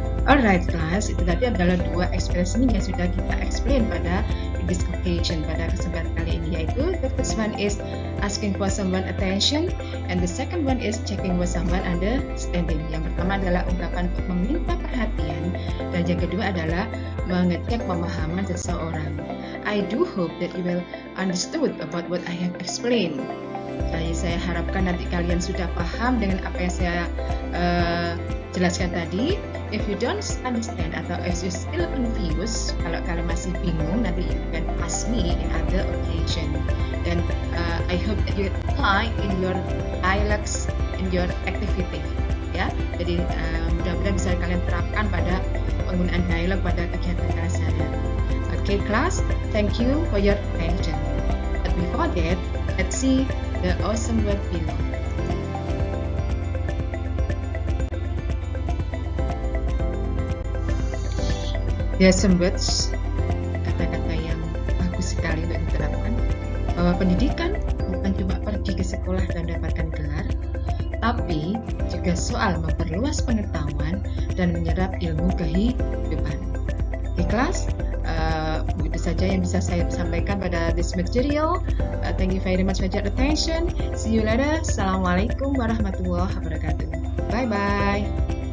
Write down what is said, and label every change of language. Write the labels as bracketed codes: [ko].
[en] Alright, class, [id] itu tadi adalah dua ekspresi yang sudah kita [en] explain pada this occasion, [id] pada kesempatan kali ini, yaitu [en] the first one is asking for someone attention and the second one is checking for someone understanding. [id] Yang pertama adalah ungkapan untuk meminta perhatian dan yang kedua adalah mengecek pemahaman seseorang. [en] I do hope that you will understood about what I have explained. [id] Jadi saya harapkan nanti kalian sudah paham dengan apa yang saya jelaskan tadi. [en] If you don't understand atau if you still confused, [id] kalau kalian masih bingung, nanti [en] you can ask me in other occasion. [id] Dan [en] I hope that you apply in your dialogues, in your activity. [id] Ya, jadi mudah-mudahan bisa kalian terapkan pada penggunaan dialog pada kegiatan kelas saya. [en] Okay, class, thank you for your attention. But before that, let's see the awesome word below. There are some words, [id] kata-kata yang bagus sekali untuk diterapkan, bahwa pendidikan bukan cuma pergi ke sekolah dan dapatkan gelar, tapi juga soal memperluas pengetahuan dan menyerap ilmu kehidupan. Di kelas, begitu saja yang bisa saya sampaikan pada [en] this material. Thank you very much for your attention. See you later. [ar] Assalamualaikum warahmatullahi wabarakatuh. [en] Bye-bye.